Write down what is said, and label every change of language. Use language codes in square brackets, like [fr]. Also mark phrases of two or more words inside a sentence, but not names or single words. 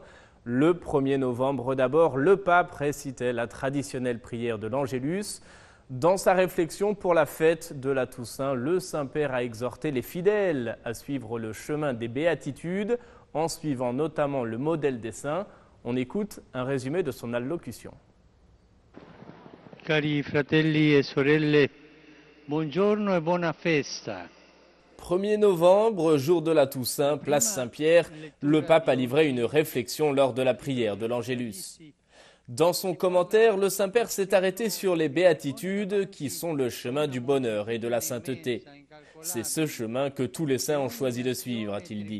[fr] Le 1er novembre d'abord, le pape récitait la traditionnelle prière de l'Angélus. Dans sa réflexion pour la fête de la Toussaint, le Saint-Père a exhorté les fidèles à suivre le chemin des béatitudes en suivant notamment le modèle des saints. On écoute un résumé de son allocution. [it] Cari fratelli e sorelle, buongiorno e buona festa. [fr] 1er novembre, jour de la Toussaint, place Saint-Pierre, le pape a livré une réflexion lors de la prière de l'Angélus. Dans son commentaire, le Saint-Père s'est arrêté sur les béatitudes qui sont le chemin du bonheur et de la sainteté. C'est ce chemin que tous les saints ont choisi de suivre, a-t-il dit.